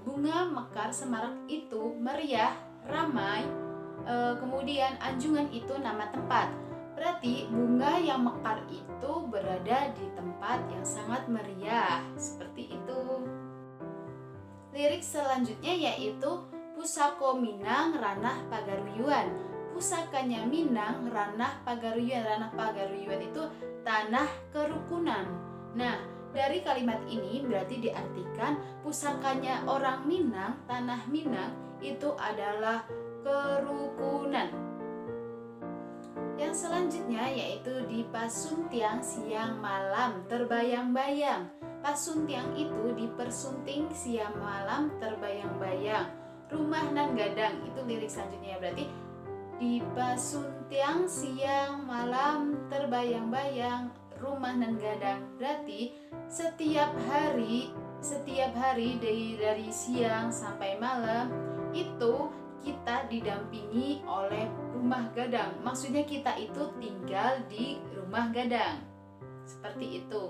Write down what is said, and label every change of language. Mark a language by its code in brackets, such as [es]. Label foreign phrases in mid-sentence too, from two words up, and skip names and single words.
[id] Bunga mekar semarak itu meriah, ramai, kemudian anjungan itu nama tempat. Berarti bunga yang mekar itu berada di tempat yang sangat meriah, seperti itu. Lirik selanjutnya yaitu Pusako Minang Ranah Pagaruyuan. Pusakanya Minang Ranah Pagaruyuan. Ranah Pagaruyuan itu tanah kerukunan. Nah, dari kalimat ini berarti diartikan pusakanya orang Minang, tanah Minang itu adalah kerukunan. Yang selanjutnya yaitu di Pasuntiang Siang Malam Terbayang-bayang. Pasuntiang itu dipersunting siang malam terbayang-bayang. [min] Rumah nan gadang [id] itu lirik selanjutnya, berarti di Pasuntiang siang malam terbayang-bayang [min] rumah nan gadang, [id] berarti setiap hari dari siang sampai malam itu kita didampingi oleh rumah gadang. Maksudnya kita itu tinggal di rumah gadang, seperti itu.